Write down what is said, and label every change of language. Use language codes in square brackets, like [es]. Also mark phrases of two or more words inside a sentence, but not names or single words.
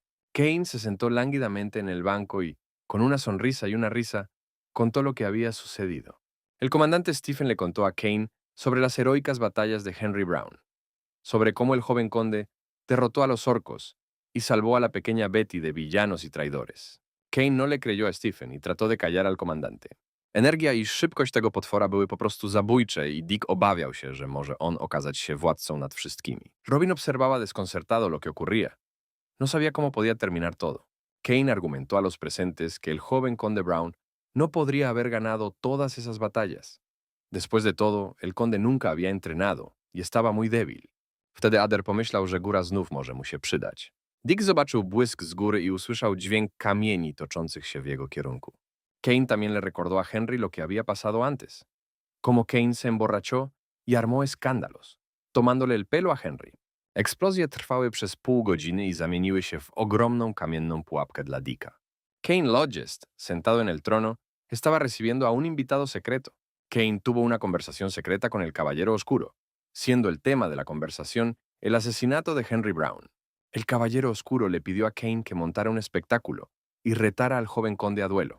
[es] Kane se sentó lánguidamente en el banco y, con una sonrisa y una risa, contó lo que había sucedido. El comandante Stephen le contó a Kane sobre las heroicas batallas de Henry Brown, sobre cómo el joven conde derrotó a los orcos y salvó a la pequeña Betty de villanos y traidores. Kane no le creyó a Stephen y trató de callar al comandante. [pl] Energia i szybkość tego potwora były po prostu zabójcze i Dick obawiał się, że może on okazać się władcą nad wszystkimi. [es] Robin observaba desconcertado lo que ocurría. No sabía cómo podía terminar todo. Kane argumentó a los presentes que el joven conde Brown no podría haber ganado todas esas batallas. Después de todo, el conde nunca había entrenado y estaba muy débil. [pl] Wtedy Ader pomyślał, że góra znów może mu się przydać. Dick zobaczył błysk z góry y usłyszał dźwięk kamieni toczących się w jego kierunku. [es] Kane también le recordó a Henry lo que había pasado antes, cómo Kane se emborrachó y armó escándalos, tomándole el pelo a Henry. [pl] Eksplozje trwały przez pół godziny i zamieniły się w ogromną kamienną pułapkę dla Dicka. [es] Kane Lodges, sentado en el trono, estaba recibiendo a un invitado secreto. Kane tuvo una conversación secreta con el Caballero Oscuro, siendo el tema de la conversación el asesinato de Henry Brown. El Caballero Oscuro le pidió a Kane que montara un espectáculo y retara al joven conde a duelo.